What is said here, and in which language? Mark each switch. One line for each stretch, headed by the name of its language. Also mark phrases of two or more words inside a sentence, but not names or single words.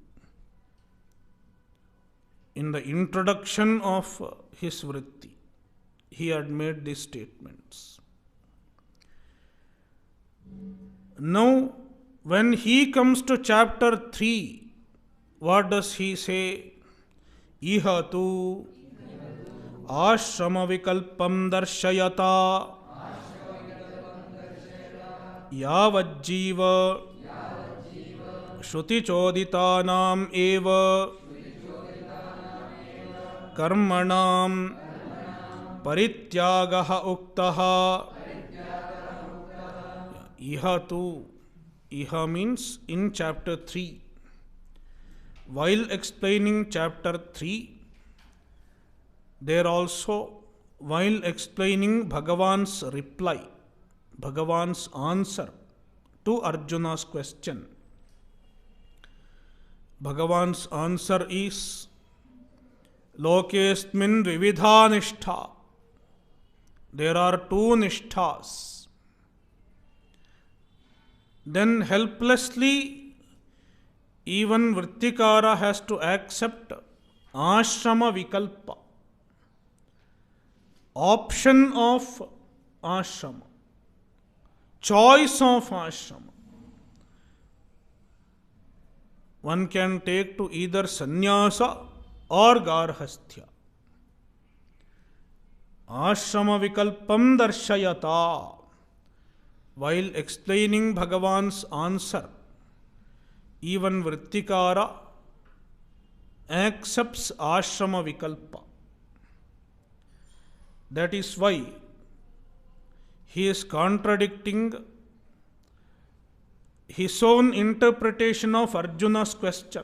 English: In the introduction of his Vritti, he had made these statements. Now, when he comes to chapter 3, what does he say?
Sanskrit: इह तु आश्रम विकल्पं दर्शयता यावज्जीव श्रुति चोदितानाम् एव कर्मणाम् परित्यागः उक्तः. इह तु.
English: Iha means in chapter 3. While explaining chapter 3, there also, while explaining Bhagavan's reply, Bhagavan's answer to Arjuna's question, Bhagavan's answer is,
Sanskrit: लोकेस्मिन् विविधा निष्ठा.
English: There are two nishthas. then helplessly even Vrittikara has to accept
Sanskrit: आश्रम विकल्प,
English: option of ashrama, choice of ashrama. One can take to either sannyasa or garhasthya.
Sanskrit: आश्रम विकल्पं दर्शयता.
English: While explaining Bhagavan's answer, even Vrittikara accepts
Sanskrit: आश्रम विकल्प.
English: That is why he is contradicting his own interpretation of Arjuna's question.